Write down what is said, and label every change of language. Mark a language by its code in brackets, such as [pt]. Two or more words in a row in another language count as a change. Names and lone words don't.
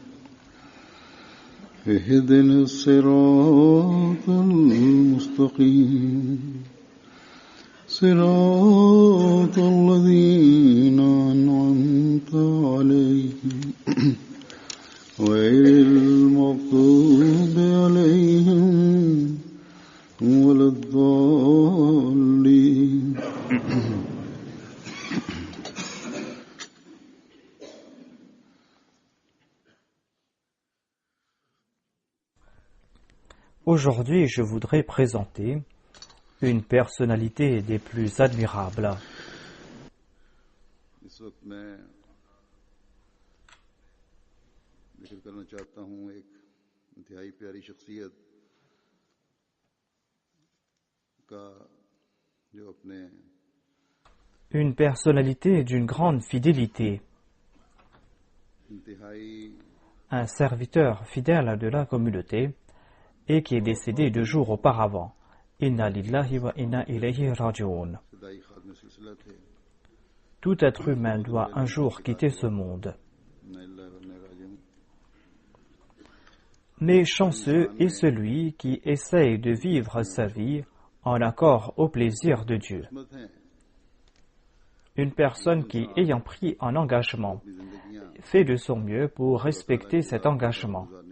[ar] اهدنا الصراط المستقيم صراط الذين أنعمت عليهم غير المغضوب عليهم ولا الضالين. [fr] Aujourd'hui, je voudrais présenter une personnalité des plus admirables. [ur] اس وقت میں ذکر کرنا چاہتا ہوں ایک انتہائی پیاری شخصیت کا جو اپنے [fr] Une personnalité d'une grande fidélité, [ur] इंतहाई [fr] un serviteur fidèle de la communauté et qui est décédé 2 jours auparavant. [ar] إنا لله وإنا إليه راجعون. [ur] خدائی خادم سلسلہ تھے [fr] Tout être humain doit un jour quitter ce monde. Mais chanceux est celui qui essaye de vivre sa vie en accord au plaisir de Dieu. Une personne qui, ayant pris un engagement, fait de son mieux pour respecter cet engagement.